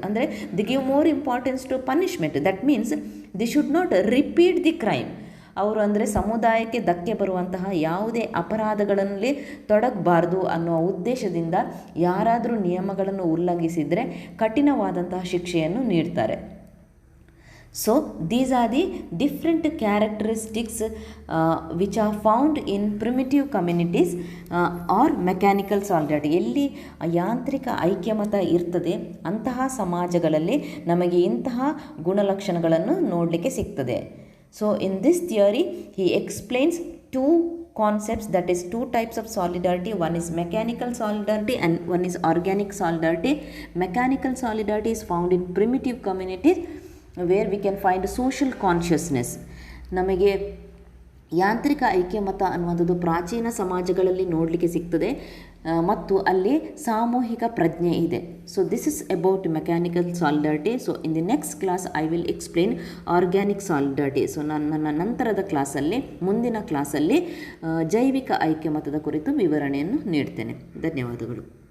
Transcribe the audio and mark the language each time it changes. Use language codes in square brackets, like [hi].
[en] ಅಂದರೆ they give more importance to punishment. That means they should not repeat the crime. [kn] ಅವರು ಅಂದರೆ ಸಮುದಾಯಕ್ಕೆ ಧಕ್ಕೆ ಬರುವಂತಹ ಯಾವುದೇ ಅಪರಾಧಗಳಲ್ಲಿ ತೊಡಗಬಾರ್ದು ಅನ್ನುವ ಉದ್ದೇಶದಿಂದ ಯಾರಾದರೂ ನಿಯಮಗಳನ್ನು ಉಲ್ಲಂಘಿಸಿದರೆ ಕಠಿಣವಾದಂತಹ ಶಿಕ್ಷೆಯನ್ನು ನೀಡ್ತಾರೆ. [en] So these are the different characteristics which are found in primitive communities or mechanical solidarity. [kn] ಎಲ್ಲಿ ಯಾಂತ್ರಿಕ ಐಕ್ಯಮತ ಇರ್ತದೆ ಅಂತಹ ಸಮಾಜಗಳಲ್ಲಿ ನಮಗೆ ಇಂತಹ ಗುಣಲಕ್ಷಣಗಳನ್ನು ನೋಡಲಿಕ್ಕೆ ಸಿಗ್ತದೆ. [en] So in this theory he explains two concepts, that is two types of solidarity. One is mechanical solidarity and one is organic solidarity. Mechanical solidarity is found in primitive communities where we can find social consciousness. [kn] ನಮಗೆ ಯಾಂತ್ರಿಕ ಐಕ್ಯಮತ ಅನ್ನುವಂಥದ್ದು ಪ್ರಾಚೀನ ಸಮಾಜಗಳಲ್ಲಿ ನೋಡಲಿಕ್ಕೆ ಸಿಗ್ತದೆ ಮತ್ತು ಅಲ್ಲಿ ಸಾಮೂಹಿಕ ಪ್ರಜ್ಞೆ ಇದೆ. [en] So this is about mechanical solidarity. So in the next class I will explain organic solidarity. [kn] So ನನ್ನ ನಂತರದ ಕ್ಲಾಸಲ್ಲಿ, ಮುಂದಿನ ಕ್ಲಾಸಲ್ಲಿ ಜೈವಿಕ ಐಕ್ಯಮತದ ಕುರಿತು ವಿವರಣೆಯನ್ನು ನೀಡ್ತೇನೆ. ಧನ್ಯವಾದಗಳು.